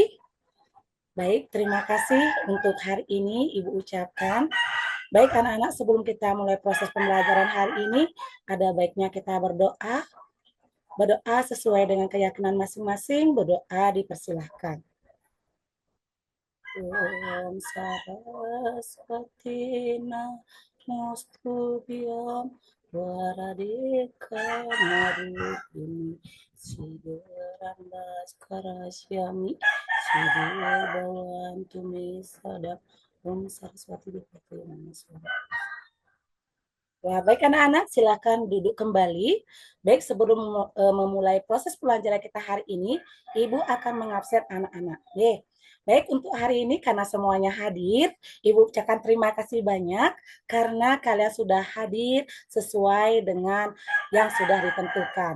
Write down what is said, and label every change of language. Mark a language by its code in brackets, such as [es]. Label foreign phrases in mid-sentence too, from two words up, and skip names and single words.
[id] Baik, terima kasih untuk hari ini Ibu ucapkan. Baik anak-anak, sebelum kita mulai proses pembelajaran hari ini, ada baiknya kita berdoa. Berdoa sesuai dengan keyakinan masing-masing, berdoa dipersilahkan. [sa] ॐ सरस्वती नमोस्तुभ्यम् वरदिका मरुपिनी सिद्धरम्बस् करस्यामि सिद्धिर् भवन्तु मे सदम् ॐ सरस्वती भक्ति नमोस्वर. [id] Ya, baik anak-anak, silakan duduk kembali. Baik, sebelum memulai proses pelajaran kita hari ini, Ibu akan mengabsen anak-anak. Baik, untuk hari ini karena semuanya hadir, Ibu ucapkan terima kasih banyak karena kalian sudah hadir sesuai dengan yang sudah ditentukan.